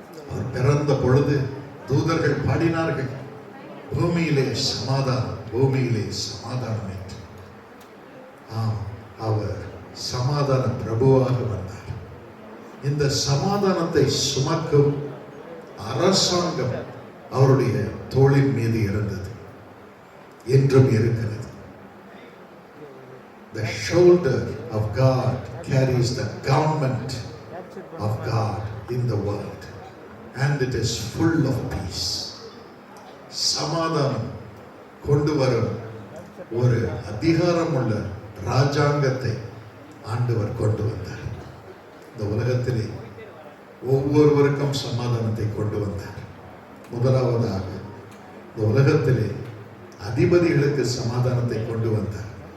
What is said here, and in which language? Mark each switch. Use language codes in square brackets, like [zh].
[ta] அவர் பிறந்த பொழுது தூதர்கள் பாடினார்கள், பூமியிலே சமாதானம், பூமியிலே சமாதானம் என்று. ஆம், அவர் சமாதான பிரபுவாக வந்தார். இந்த சமாதானத்தை சுமக்கும் அரசாங்கம் அவருடைய தோளின் மீது இருந்தது, என்றும் இருக்கிறது. [en] The shoulder of God carries the government of God in the world, and it is full of peace. [ta] சமாதானம் கொண்டு வரும் ஒரு அதிகாரம் உள்ள ராஜாங்கத்தை ஆண்டவர் கொண்டு வந்தார். இந்த உலகத்திலே ஒவ்வொருவருக்கும் சமாதானத்தை கொண்டு வந்தார். முதலாவதாக இந்த உலகத்திலே அதிபதிகளுக்கு சமாதானத்தை கொண்டு வந்தார்.